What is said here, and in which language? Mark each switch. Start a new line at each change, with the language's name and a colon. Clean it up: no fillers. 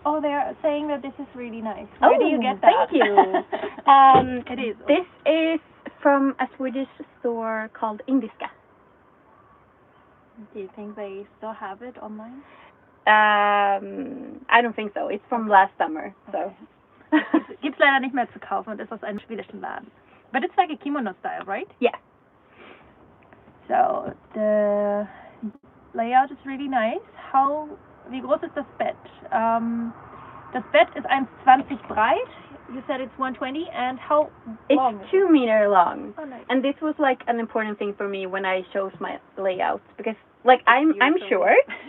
English: Oh, they're saying that this is really nice. Where do you get that? Thank you. It is. This is from a Swedish store called Indiska. Do you think they still have it online? I don't think so. It's from last summer. So.
German: Gibt's leider nicht mehr zu kaufen und ist aus einem schwedischen Laden.
English: But it's like a kimono style, right? Yeah. So the layout is really nice.
German: Wie groß ist das Bett? Das Bett ist 1,20 breit.
English: You said it's 120, and how long? It's 2 meter long. Oh, nice. And this was like an important thing for me when I chose my layout, because like I'm short.